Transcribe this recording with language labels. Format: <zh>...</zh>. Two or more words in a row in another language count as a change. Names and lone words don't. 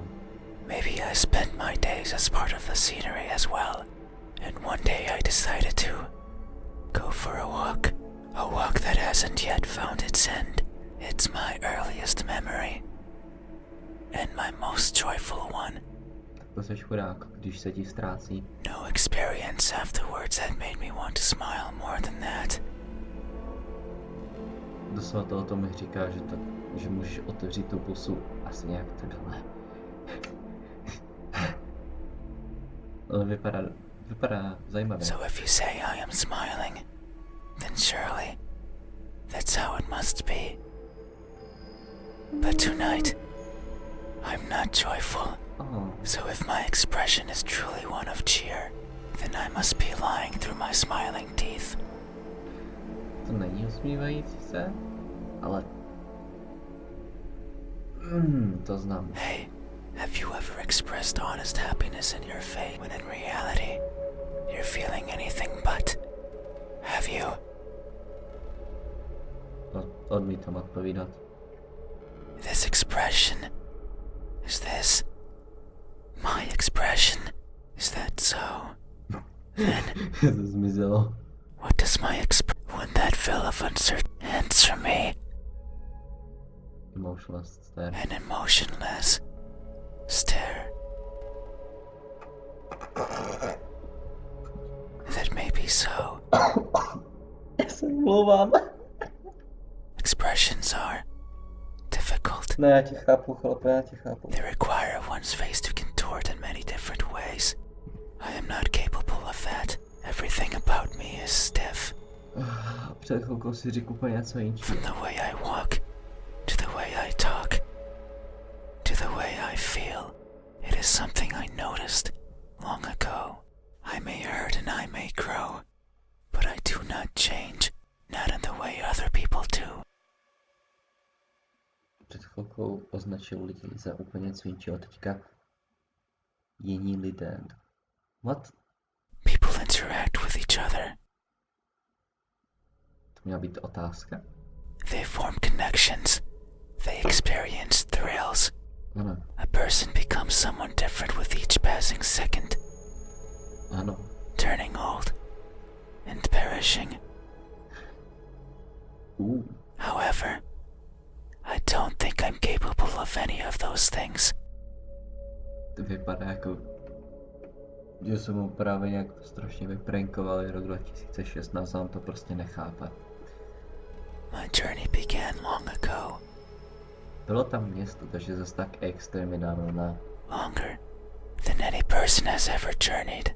<en>Maybe I spent my days as part of the scenery as well, and one day I decided to go for a walk that hasn't yet found its end. It's my earliest memory, and my most joyful one.</en> <cs>To seš chudák, když se ti ztrácí.</cs> <en>No experience afterwards had made me want to smile more than that.</en> <cs>Doslova to o tom mi říká, že můžeš otevřít tu pusu asi nějak takhle. Ale vypadá zajímavě.</cs> <en>So if you say I am smiling, then surely that's how it must be. But tonight, I'm not joyful. Oh. So if my expression is truly one of cheer, then I must be lying through my smiling teeth.</en> <cs>To není usmívající se, ale... to znám.</cs> <en>Hey, have you ever expressed honest happiness in your face when in reality, you're feeling anything but? Have you?</en> <cs>Odmítám odpovídat.</cs> <en>This expression, is this my expression? Is that so? Then,</en> <cs>To zmizelo.</cs> <en>what does my when that fill of uncertainty answer me? Emotionless stare. An emotionless stare. That may be so.</en> <cs>Já se mluvám.</cs> <en>Expressions are difficult.</en> <cs>Ne, já tě chápu, chlape, já tě chápu.</cs> <en>They require one's face to contort in many different ways. I am not capable of that. Everything about me is stiff.</en> <cs>Před chvilkou si řekl úplně něco jiného.</cs> <en>From the way I walk, to the way I talk, to the way I feel. It is something I noticed long ago. I may hurt and I may grow, but I do not change, not in the way other people do.</en> <cs>Před chvilkou označil lidi za úplně něco jiného, teďka jiní lidé.</cs> <en>What? People interact with each other.</en> <cs>To měla být otázka?</cs> <en>They form connections. They experience thrills.</en> <cs>Ano.</cs> <en>A person becomes someone different with each passing second,</en> <cs>Ano.</cs> <en>turning old and perishing. However, I don't think I'm capable of any of those things.</en> <cs>To vypadá jako, že jsem mu právě nějak strašně vyprankovali rok 2016 a on to prostě nechápe.</cs> <en>My journey began long ago.</en> <cs>Bylo tam město, takže zase tak extrémně dávno ne.</cs> <en>Longer than any person has ever journeyed.</en>